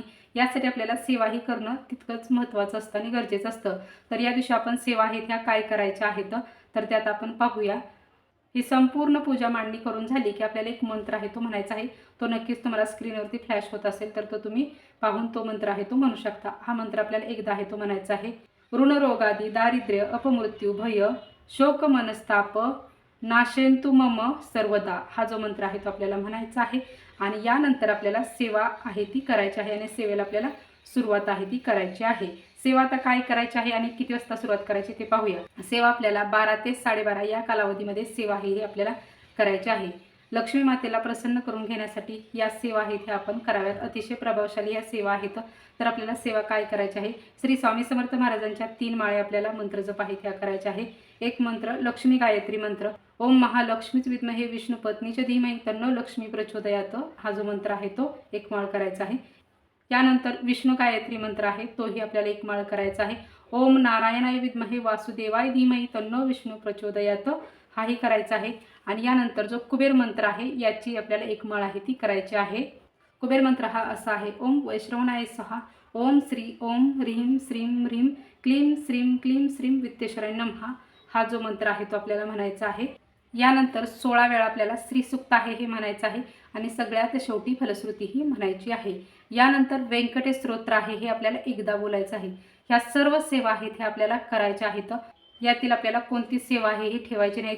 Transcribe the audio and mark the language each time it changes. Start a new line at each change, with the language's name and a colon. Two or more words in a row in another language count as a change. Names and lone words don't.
Marathi: यासाठी आपल्याला सेवाही करणं तितकंच महत्त्वाचं असतं आणि गरजेचं असतं. तर या दिवशी आपण सेवा आहेत ह्या काय करायच्या आहेत तर त्यात आपण पाहूया. ही संपूर्ण पूजा मांडणी करून झाली की आपल्याला एक मंत्र आहे तो म्हणायचा आहे. तो नक्कीच तुम्हाला स्क्रीनवरती फ्लॅश होत असेल तर तो तुम्ही पाहून तो मंत्र आहे तो म्हणू शकता. हा मंत्र आपल्याला एकदा आहे तो म्हणायचा आहे.
Sanskrit: ऋणरोगादी दारिद्र्य अपमृत्यू भय शोक मनस्ताप नाशेंतु मम सर्वदा
Marathi: हा जो मंत्र आहे तो आपल्याला म्हणायचा आहे. आणि यानंतर आपल्याला सेवा आहे ती करायची आहे आणि सेवेला आपल्याला सुरुवात आहे ती करायची आहे. सेवा आता काय करायची आहे आणि किती वाजता सुरुवात करायची ते पाहूया. सेवा आपल्याला 12 ते 12:30 या कालावधीमध्ये सेवा ही आपल्याला करायची आहे. लक्ष्मी मातेला प्रसन्न करून घेण्यासाठी या सेवा आहेत ह्या आपण कराव्यात. अतिशय प्रभावशाली या सेवा आहेत. तर आपल्याला सेवा काय करायची आहे? श्री स्वामी समर्थ महाराजांच्या 3 माळे आपल्याला मंत्रजप आहेत ह्या करायच्या आहे. एक मंत्र लक्ष्मी गायत्री मंत्र
Sanskrit: ओम महालक्ष्मीच विद्महे विष्णुपत्नीच धीमहि तन्नो लक्ष्मी प्रचोदयात
Marathi: हा जो मंत्र आहे तो एक माळ करायचा आहे. यानंतर विष्णू गायत्री मंत्र आहे तोही आपल्याला एक माळ करायचा आहे.
Sanskrit: ओम नारायणाय विद्महे वासुदेवाय धीमहि तन्नो विष्णू प्रचोदयात
Marathi: हाही करायचा आहे. आणि यानंतर जो कुबेर मंत्र आहे याची आपल्याला एक माळ आहे ती करायची आहे. कुबेर मंत्र हा असा आहे.
Sanskrit: ओम वैश्रवणाय स्वाहा ओम श्री ओम ह्रीं श्रीं ह्रीं क्लीं श्रीं क्लीं श्रीं वित्तेश्वराय नमः
Marathi: हा जो मंत्र आहे तो आपल्याला म्हणायचा आहे। यानंतर 16 वेळा आपल्याला श्रीसूक्त आहे हे म्हणायचं आहे आणि सगळ्यात शेवटी फलश्रुती ही म्हणायची आहे। यानंतर व्यंकटेश स्तोत्र आहे हे आपल्याला एकदा बोलायचं आहे। ह्या सर्व सेवा आहेत हे आपल्याला करायच्या आहेत। यातील आपल्याला कोणती सेवा आहे ही ठेवायची नाही।